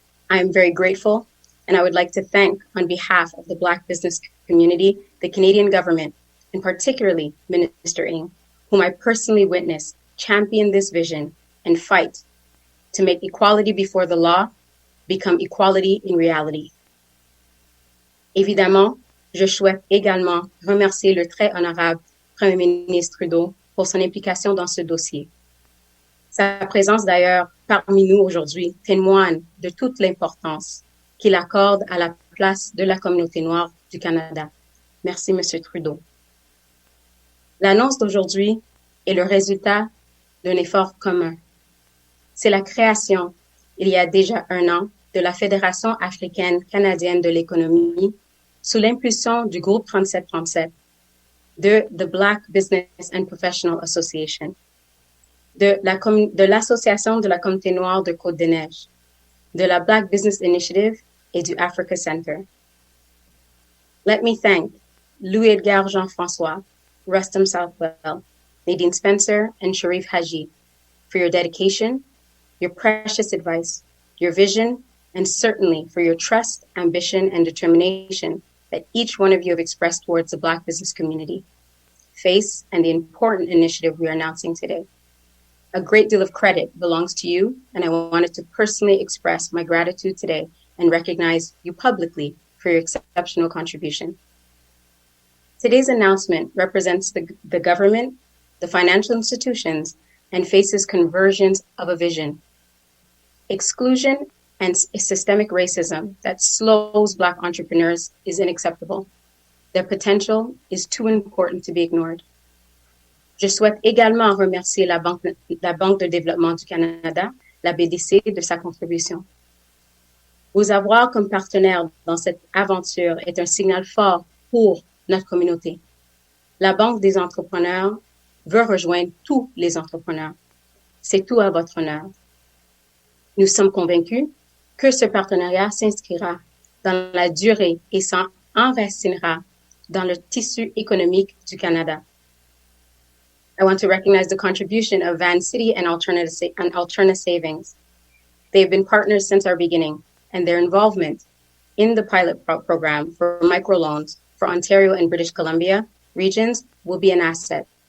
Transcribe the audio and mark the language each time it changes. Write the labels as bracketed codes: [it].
[en] I am very grateful, and I would like to thank, on behalf of the Black business community, the Canadian government and particularly Minister Ng, whom I personally witnessed champion this vision and fight to make equality before the law become equality in reality. [fr] Évidemment, je souhaite également remercier le très honorable Premier ministre Trudeau pour son implication dans ce dossier. Sa présence d'ailleurs parmi nous aujourd'hui témoigne de toute l'importance qu'il accorde à la place de la communauté noire du Canada. Merci, M. Trudeau. L'annonce d'aujourd'hui est le résultat d'un effort commun. C'est la création, il y a déjà un an, de la Fédération africaine-canadienne de l'économie sous l'impulsion du groupe 3737, de The Black Business and Professional Association, de l'Association de la communauté noire de Côte-des-Neiges, de la Black Business Initiative et du Africa Center. [en] Let me thank Louis-Edgar Jean-François, Rustam Southwell, Nadine Spencer, and Sharif Haji for your dedication, your precious advice, your vision, and certainly for your trust, ambition, and determination that each one of you have expressed towards the Black business community, FACE, and the important initiative we are announcing today. A great deal of credit belongs to you, and I wanted to personally express my gratitude today and recognize you publicly for your exceptional contribution. Today's announcement represents the government, the financial institutions, and FACE's conversions of a vision. Exclusion and systemic racism that slows Black entrepreneurs is unacceptable. Their potential is too important to be ignored. [fr] Je souhaite également remercier la Banque de développement du Canada, la BDC, de sa contribution. Vous avoir comme partenaire dans cette aventure est un signal fort pour notre communauté. La Banque des entrepreneurs veut rejoindre tous les entrepreneurs. C'est tout à votre honneur. Nous sommes convaincus que ce partenariat s'inscrira dans la durée et s'enracinera dans le tissu économique du Canada. [en] I want to recognize the contribution of Vancity and Alterna Savings. They've been partners since our beginning, and their involvement in the pilot program for microloans for Ontario and British Columbia regions will be an asset.